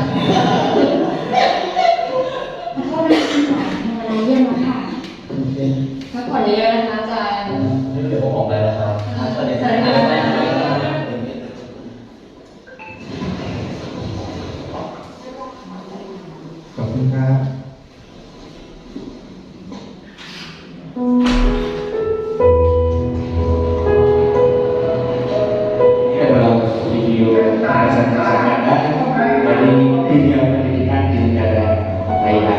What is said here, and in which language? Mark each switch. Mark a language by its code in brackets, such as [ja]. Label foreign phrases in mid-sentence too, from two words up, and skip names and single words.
[th] ขอโทษนะคะคุณหมอทำอะไรเยี่ยมแล้วค่ะ พักผ่อนเยอะๆนะคะอาจารย์ เดี๋ยวผมออกไปแล้วครับสวัสดีค สวัสดี รับ ค่ะ ขอบคุณครับ [id] Ini adalah video kesan-kesan dari dunia pendidikan di negara Thailand.